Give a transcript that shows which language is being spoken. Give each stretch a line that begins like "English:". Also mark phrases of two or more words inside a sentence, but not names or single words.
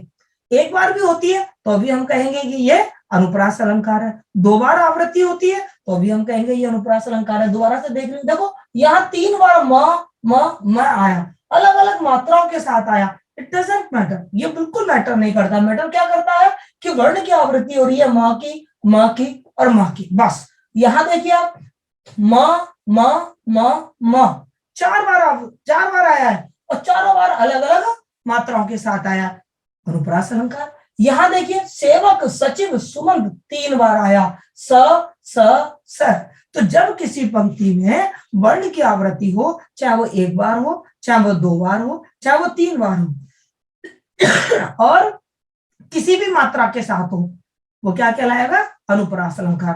Hindi: एक बार भी होती है तो भी हम कहेंगे कि ये अनुप्रास अलंकार है, दो बार आवृत्ति होती है तो भी हम कहेंगे ये अनुप्रास अलंकार है। दोबारा से देख रहे देखो, यहाँ तीन बार म आया, अलग अलग मात्राओं के साथ आया,
English: it doesn't matter,
Hindi: ये बिल्कुल मैटर नहीं करता। मैटर क्या करता है कि वर्ण की आवृत्ति हो रही है म की और म की, बस। यहां देखिए आप, म म म म चार बार आया है, और चारों बार अलग अलग मात्राओं के साथ आया, अनुप्रास अलंकार। यहां देखिए, सेवक सचिव सुमंत तीन बार आया, स स स। तो जब किसी पंक्ति में वर्ण की आवृत्ति हो, चाहे वो एक बार हो, चाहे वो दो बार हो, चाहे वो तीन बार हो, और किसी भी मात्रा के साथ हो, वो क्या कहलाएगा, अनुप्रास अलंकार।